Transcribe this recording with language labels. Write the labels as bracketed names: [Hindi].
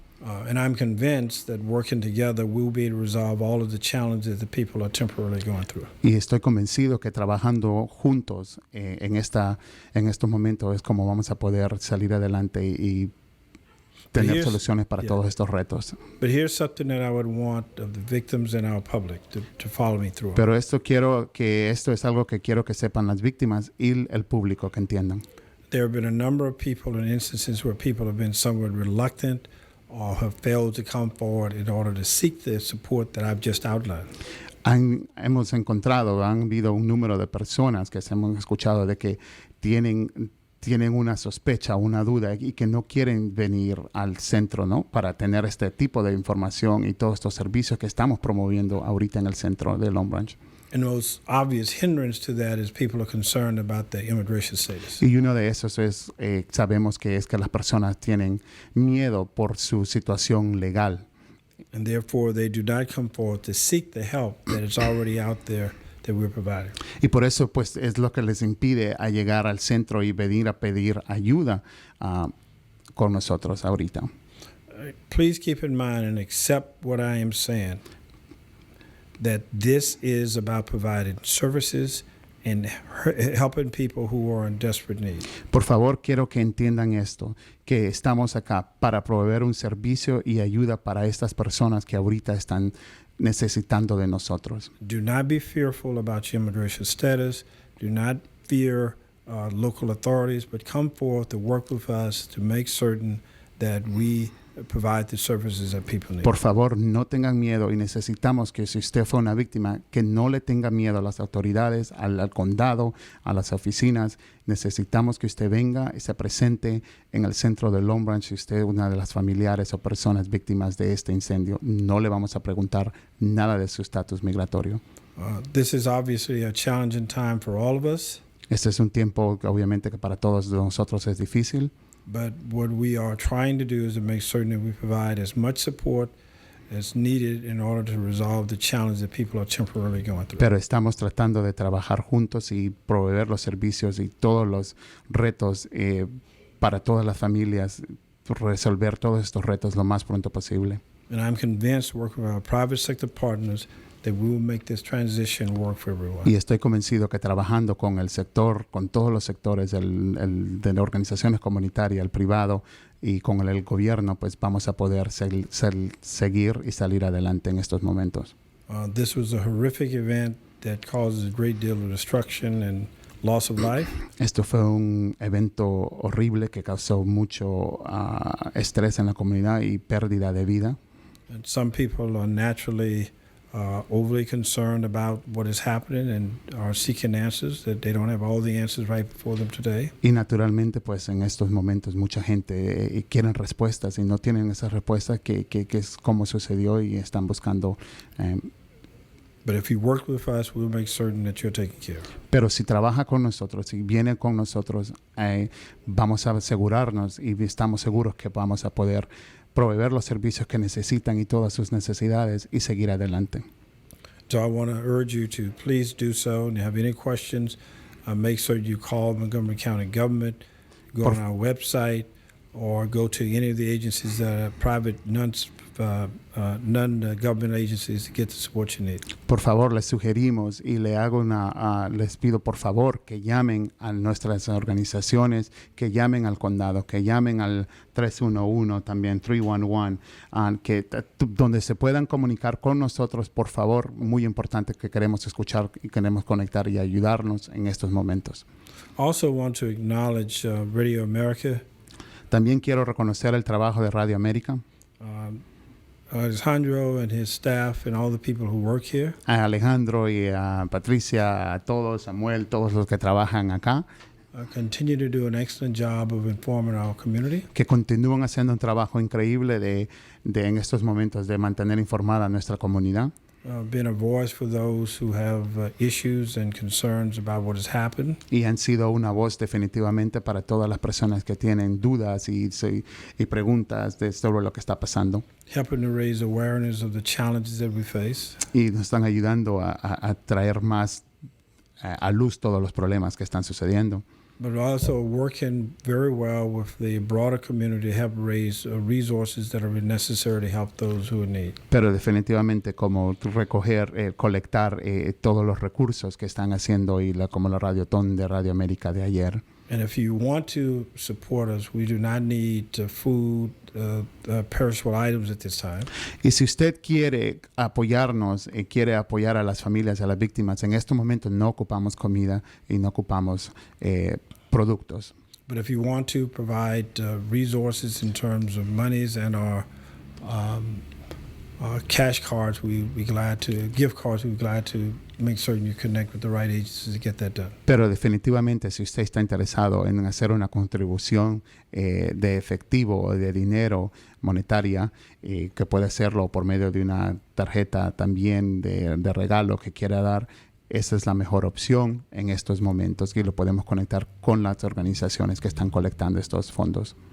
[English] And I'm convinced that working together we'll be able to resolve all of the challenges that people are temporarily going through. [Spanish] Y estoy convencido que trabajando juntos en estos momentos es como vamos a poder salir adelante y tener soluciones para todos estos retos. [English] But here's something that I would want of the victims and our public to follow me through. [Spanish] Pero esto es algo que quiero que sepan las víctimas y el público que entiendan. [English] There have been a number of people and instances where people have been somewhat reluctant or have failed to come forward in order to seek the support that I've just outlined. [Spanish] Han habido un número de personas que hemos escuchado de que tienen una sospecha, una duda y que no quieren venir al centro, ¿no? Para tener este tipo de información y todos estos servicios que estamos promoviendo ahorita en el centro de Long Branch. [English] And the most obvious hindrance to that is people are concerned about their immigration status. [Spanish] Y uno de esos es, sabemos que es que las personas tienen miedo por su situación legal. [English] And therefore they do not come forward to seek the help that is already out there that we're providing. [Spanish] Y por eso pues es lo que les impide a llegar al centro y venir a pedir ayuda con nosotros ahorita. [English] Please keep in mind and accept what I am saying, that this is about providing services and helping people who are in desperate need. [Spanish] Por favor, quiero que entiendan esto, que estamos acá para proveer un servicio y ayuda para estas personas que ahorita están necesitando de nosotros. [English] Do not be fearful about your immigration status. Do not fear local authorities, but come forth to work with us to make certain that we provide the services that people need. [Spanish] Por favor, no tengan miedo y necesitamos que si usted fue una víctima, que no le tenga miedo a las autoridades, al condado, a las oficinas. Necesitamos que usted venga y se presente en el centro de Long Branch. Si usted es una de las familiares o personas víctimas de este incendio, no le vamos a preguntar nada de su estatus migratorio. [English] This is obviously a challenging time for all of us. [Spanish] Este es un tiempo que obviamente que para todos nosotros es difícil. [English] But what we are trying to do is to make certain that we provide as much support as needed in order to resolve the challenge that people are temporarily going through. [Spanish] Pero estamos tratando de trabajar juntos y proveer los servicios y todos los retos para todas las familias, resolver todos estos retos lo más pronto posible. [English] And I'm convinced, working with our private sector partners, that we will make this transition work for everyone. [Spanish] Y estoy convencido que trabajando con el sector, con todos los sectores de las organizaciones comunitarias, el privado y con el gobierno, pues vamos a poder seguir y salir adelante en estos momentos. [English] This was a horrific event that causes a great deal of destruction and loss of life. [Spanish] Esto fue un evento horrible que causó mucho estrés en la comunidad y pérdida de vida. [English] And some people are naturally overly concerned about what is happening and are seeking answers, that they don't have all the answers right before them today. [Spanish] Y naturalmente, pues en estos momentos mucha gente quiere respuestas y no tienen esas respuestas que es como sucedió y están buscando. [English] But if you work with us, we'll make certain that you're taken care of. [Spanish] Pero si trabaja con nosotros, si viene con nosotros, vamos a asegurarnos y estamos seguros que vamos a poder proveer los servicios que necesitan y todas sus necesidades y seguir adelante. [English] So I want to urge you to please do so. And if you have any questions, make sure you call Montgomery County government, go on our website, or go to any of the agencies that are private, non-government agencies to get the support you need. [Spanish] Por favor, les sugerimos y les pido por favor que llamen a nuestras organizaciones, que llamen al condado, que llamen al 311, también 311, donde se puedan comunicar con nosotros, por favor. Muy importante, que queremos escuchar y queremos conectar y ayudarnos en estos momentos. [English] Also want to acknowledge Radio America. [Spanish] También quiero reconocer el trabajo de Radio América. [English] Alejandro and his staff and all the people who work here. [Spanish] A Alejandro y a Patricia, a todos, Samuel, todos los que trabajan acá. [English] Continue to do an excellent job of informing our community. [Spanish] Que continúan haciendo un trabajo increíble de en estos momentos de mantener informada a nuestra comunidad. [English] Been a voice for those who have issues and concerns about what has happened. [Spanish] Y han sido una voz definitivamente para todas las personas que tienen dudas y preguntas sobre lo que está pasando. [English] Helping to raise awareness of the challenges that we face. [Spanish] Y nos están ayudando a traer más a luz todos los problemas que están sucediendo. [English] But also working very well with the broader community to help raise resources that are necessary to help those who are in need. [Spanish] Pero definitivamente como colectar todos los recursos que están haciendo y como la Radiotón de Radio América de ayer. [English] And if you want to support us, we do not need food, perishable items at this time. [Spanish] Y si usted quiere apoyarnos, quiere apoyar a las familias, a las víctimas, en estos momentos no ocupamos comida y no ocupamos productos. [English] But if you want to provide resources in terms of monies and our cash cards, we'd be glad to, gift cards, we'd be glad to make certain you connect with the right agencies to get that done. [Spanish] Pero definitivamente, si usted está interesado en hacer una contribución de efectivo o de dinero monetaria, que puede hacerlo por medio de una tarjeta también de regalo que quiera dar, esa es la mejor opción en estos momentos y lo podemos conectar con las organizaciones que están colectando estos fondos.